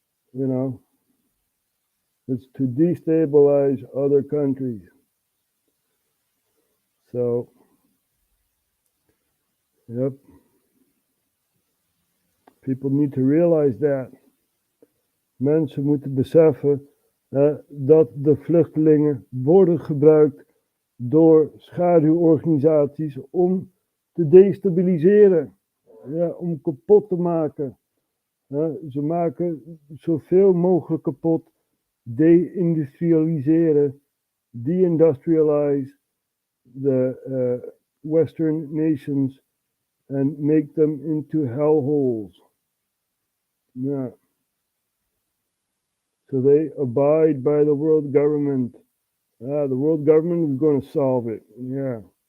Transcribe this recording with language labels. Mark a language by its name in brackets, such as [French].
[English] You know, it's to destabilize other countries. So, yep. People need to realize that. [Dutch] Mensen moeten beseffen dat de vluchtelingen worden gebruikt door schaduworganisaties om te destabiliseren. Ja, om kapot te maken. Ze maken zoveel mogelijk kapot. Deindustrialiseren. [English] Deindustrialize the Western nations and make them into hellholes. Yeah. So they abide by the world government. The world government is going to solve it. Yeah.